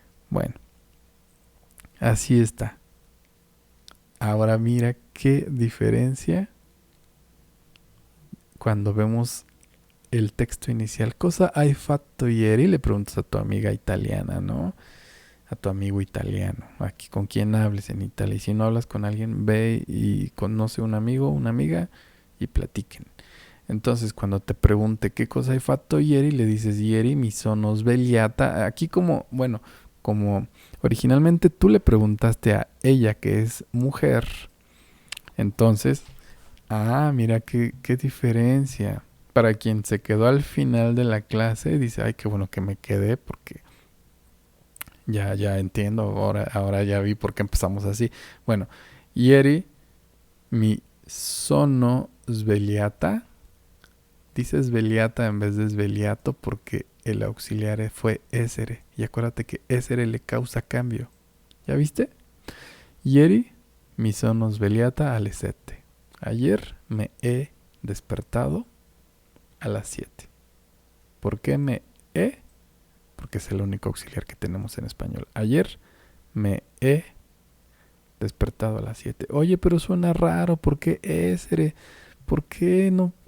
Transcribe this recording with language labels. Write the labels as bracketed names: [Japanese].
[Spanish] Bueno, así está. Ahora mira qué diferencia cuando vemos el texto inicial. [Italian] Cosa hai fatto ieri? [Spanish] Le preguntas a tu amiga italiana, ¿no? A tu amigo italiano, aquí con quien hables en Italia. Y si no hablas con alguien, ve y conoce un amigo, una amiga y platiquen. Entonces, cuando te pregunte qué cosa [Italian] hai fatto ieri, [Spanish] le dices [Italian] ieri mi sono svegliata. [Spanish] Aquí como originalmente tú le preguntaste a ella que es mujer, entonces, mira qué diferencia. Para quien se quedó al final de la clase, dice, ay, qué bueno que me quedé porque ya entiendo, ahora ya vi por qué empezamos así. [Italian] Bueno, ieri mi sono svegliata. [Spanish] Dice svegliata en vez de svegliato porque el auxiliar fue essere. Y acuérdate que essere le causa cambio. ¿Ya viste? [Italian] Ieri mi sono svegliata alle 7. [Spanish] Ayer me he despertado a las 7. ¿Por qué me he? Porque es el único auxiliar que tenemos en español. Ayer me he despertado a las 7. Oye, pero suena raro. ¿Por qué essere? ¿Por qué no?